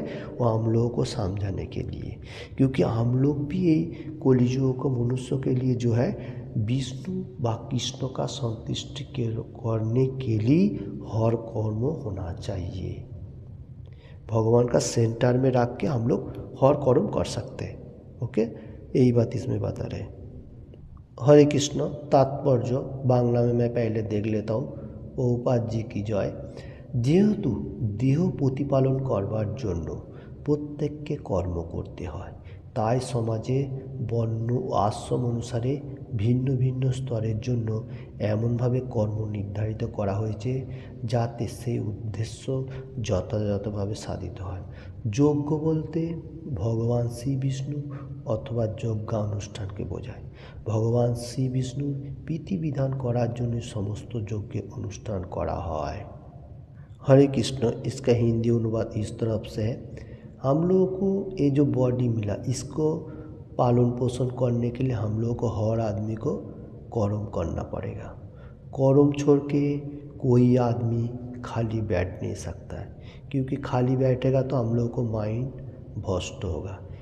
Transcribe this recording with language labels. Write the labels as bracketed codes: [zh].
[hi] वो हम लोगों को समझाने के लिए, क्योंकि हम लोग भी ये कलियुग को मनुष्य के लिए जो है विष्णु व कृष्ण का संतुष्टि करने के लिए हर कर्म होना चाहिए। भगवान का सेंटर में रख के हम लोग हर कर्म कर सकते हैं। ओके, यही बात इसमें बता रहे। हरे कृष्ण तात्पर्य बांग्ला में मैं पहले देख लेता हूँ। प्रभुपाद जी की जय। [bn] যেহেতু দেহ প্রতিপালন করবার জন্য প্রত্যেককে কর্ম করতে হয়, তাই সমাজে বর্ণ ও আশ্রম অনুসারে ভিন্ন ভিন্ন স্তরের জন্য এমনভাবে কর্ম নির্ধারিত করা হয়েছে যাতে সেই উদ্দেশ্য যথাযথভাবে সাধিত হয়। যজ্ঞ বলতে ভগবান শ্রী বিষ্ণু অথবা যজ্ঞানুষ্ঠানকে বোঝায়। ভগবান শ্রী বিষ্ণুর প্রীতিবিধান করার জন্য সমস্ত যজ্ঞের অনুষ্ঠান করা হয়। [hi] हरे कृष्ण इसका हिंदी अनुवाद इस तरफ से है। हम लोगों को ये जो बॉडी मिला इसको पालन पोषण करने के लिए हम लोगों को हर आदमी को कर्म करना पड़ेगा। कर्म छोड़ के कोई आदमी खाली बैठ नहीं सकता है, क्योंकि खाली बैठेगा तो हम लोगों को माइंड भ्रष्ट होगा।